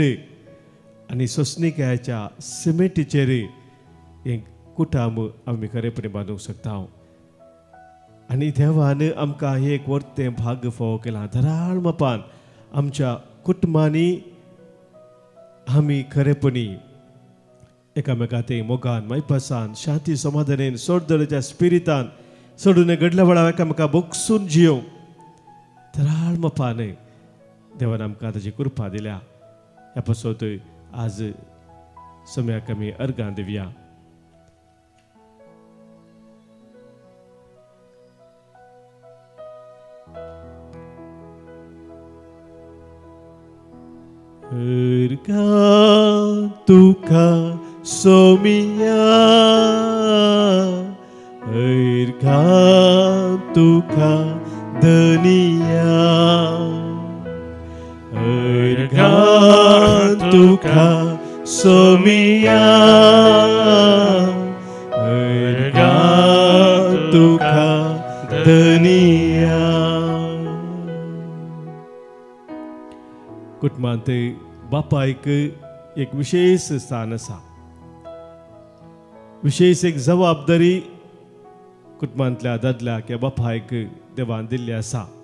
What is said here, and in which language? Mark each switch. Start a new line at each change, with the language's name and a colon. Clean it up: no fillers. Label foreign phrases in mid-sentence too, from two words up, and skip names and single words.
Konkani: आनी सोंसणिकायाच्या सिमेंटीचेर एक कुटुंब आमी खरेपणी बांदूंक शकता आनी देवान आमकां हे एक वर्तें भाग्य फावो केलां धराळ मापान आमच्या कुटुंबांनी आमी खरेपणी एकामेकांत मोगान मैपासान शांती समाधानान सोडदळच्या स्पिरितान सोडून घडल्या वेळार एकामेका बोगसून जियो धराळ मापान देवान आमकां ताची कृपा दिल्या ह्या पासत आज सम्याक आमी अर्गां दिवया. Erga tuka somia, erga tuka dania, erga tuka somia, erga tuka dania. कुटुंबांत बापायक एक विशेष स्थान आसा. विशेष एक जबाबदारी कुटुंबांतल्या दादल्याक या बापायक देवान दिल्ली आसा.